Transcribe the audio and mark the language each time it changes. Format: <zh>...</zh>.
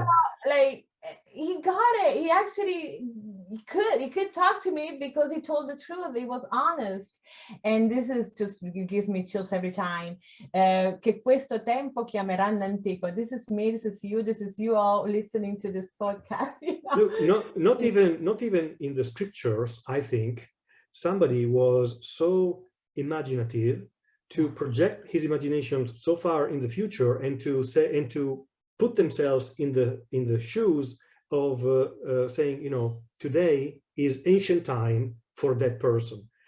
<en>So, like, he got it. He actually, he could talk to me because he told the truth. He was honest. And this is just, it gives me chills every time.</en> <it>Che questo tempo chiameranno antico.</it> <en>This is me, this is you all listening to this podcast. You know? Look, not even in the scriptures, I think somebody was so imaginative to project his imagination so far in the future and to put themselves in the shoes of saying, you know, today is ancient time for that person.</en>